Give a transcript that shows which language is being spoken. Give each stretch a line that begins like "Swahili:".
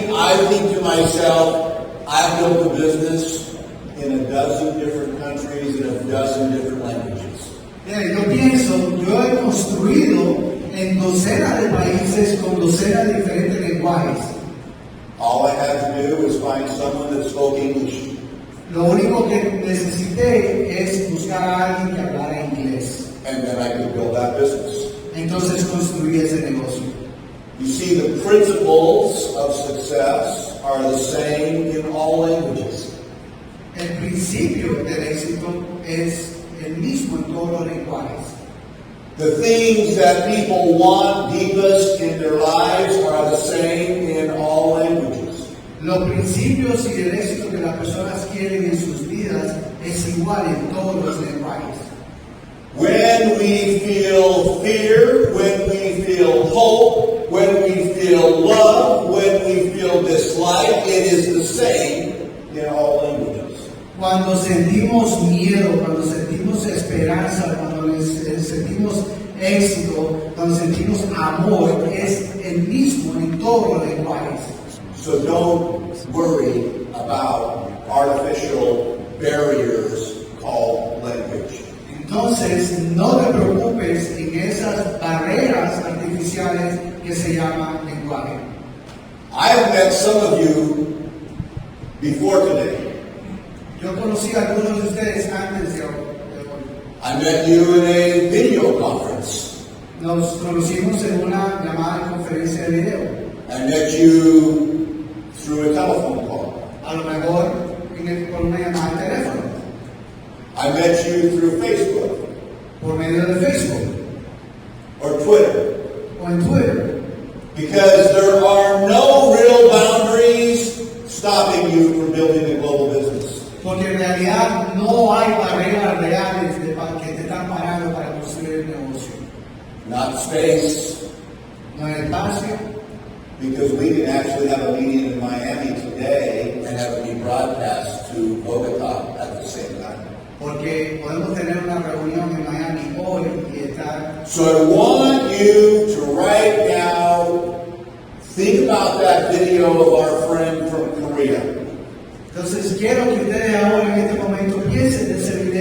English: I think to myself, I've built a business in a dozen different countries in a dozen different languages.
Spanish: Yo pienso, yo he construido en docenas de países con docenas de diferentes lenguajes.
English: All I had to do was find someone that spoke English.
Spanish: Lo único que necesité es buscar a alguien que hablara inglés.
English: And then I could build that business.
Spanish: Entonces construí ese negocio.
English: You see, the principles of success are the same in all languages.
Spanish: El principio del éxito es el mismo en todos los lenguajes.
English: The things that people want deepest in their lives are the same in all languages.
Spanish: Los principios y el éxito que las personas quieren en sus vidas es igual en todos los lenguajes.
English: When we feel fear, when we feel hope, when we feel love, when we feel dislike, it is the same in all languages.
Spanish: Cuando sentimos miedo, cuando sentimos esperanza, cuando sentimos éxito, cuando sentimos amor, es el mismo en todos los lenguajes.
English: So don't worry about artificial barriers called language.
Spanish: Entonces, no te preocupes en esas barreras artificiales que se llaman lenguaje.
English: I have met some of you before today.
Spanish: Yo conocí a algunos de ustedes antes de hoy.
English: I met you in a video conference.
Spanish: Nos conocimos en una llamada de conferencia de video.
English: I met you through a telephone call.
Spanish: A lo mejor por una llamada de teléfono.
English: I met you through Facebook
Spanish: Por medio de Facebook
English: or Twitter.
Spanish: o en Twitter.
English: Because there are no real boundaries stopping you from building a global business.
Spanish: Porque en realidad no hay barreras reales que te están parando para construir el negocio.
English: Not space,
Spanish: No hay espacio,
English: because we can actually have a meeting in Miami today and have it be broadcast to Bogota at the same time.
Spanish: porque podemos tener una reunión en Miami hoy y estar.
English: So I want you to right now think about that video of our friend from Korea.
Spanish: Entonces quiero que ustedes ahora en este momento piensen de ese